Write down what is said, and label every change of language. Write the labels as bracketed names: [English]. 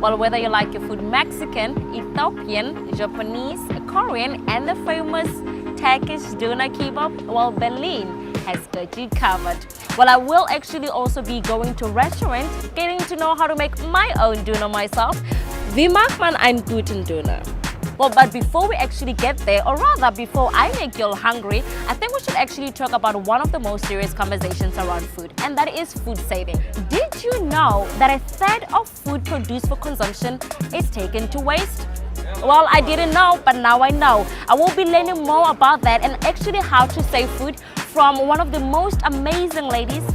[English] Well, whether you like your food Mexican, Ethiopian, Japanese, Korean, and the famous Turkish doner kebab, well, Berlin has got you covered. Well, I will actually also be going to restaurants, getting to know how to make my own doner myself. [German] Wie macht man einen guten Döner? [English] Well, but before we actually get there, or rather before I make you all hungry, I think we should actually talk about one of the most serious conversations around food, and that is food saving. Did you know that a third of food produced for consumption is taken to waste? Well, I didn't know, but now I know. I will be learning more about that and actually how to save food from one of the most amazing ladies.